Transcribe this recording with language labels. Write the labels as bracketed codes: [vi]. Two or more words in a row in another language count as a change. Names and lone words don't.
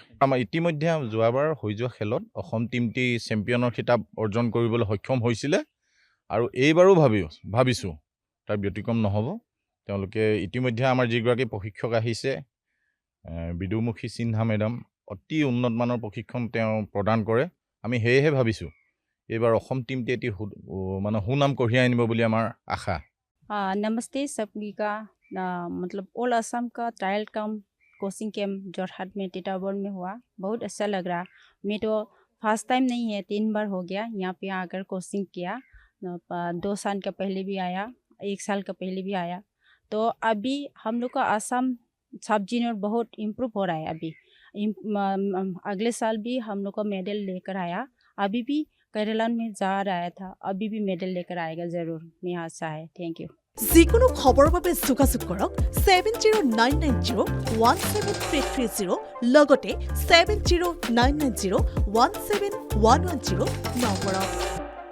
[as] আমাৰ ইতিমধ্যে যোৱাবাৰ হৈ যোৱা খেলত অসম টীমটি চেম্পিয়নৰ খিতাপ অৰ্জন কৰিবলৈ সক্ষম হৈছিলে আৰু এইবাৰো ভাবিছোঁ তাৰ ব্যতিক্ৰম নহ'ব। তেওঁলোকে ইতিমধ্যে আমাৰ যিগৰাকী প্ৰশিক্ষক আহিছে বিদুমুখী সিনহা মেডাম, অতি উন্নত মানৰ প্ৰশিক্ষণ তেওঁ প্ৰদান কৰে। আমি সেয়েহে ভাবিছোঁ এইবাৰ অসম টীমটি এটি সুনাম কঢ়িয়াই আনিব বুলি আমাৰ আশা। [hi] नमस्ते सभी का मतलब ऑल असम का [en] trial cum coaching camp [hi] जोरहाट में टिटाबोर में हुआ। बहुत अच्छा लग रहा। मैं तो [en] first time [hi] नहीं है, 3 बार हो गया यहाँ पे आकर कोचिंग किया। 2 साल का पहले भी आया, 1 साल का पहले भी आया। तो अभी हम लोग का असम [en] sub junior [hi] बहुत इम्प्रूव हो रहा है। अभी अगले साल भी हम लोग का मेडल लेकर आया। अभी भी केरला में जा रहा था, अभी भी मेडल लेकर आएगा ज़रूर, मैं आशा है। [en] thank you. [as] যিকোনো খবৰৰ বাবে যোগাযোগ কৰক 7099017330 লগতে 7099017110 নম্বৰত।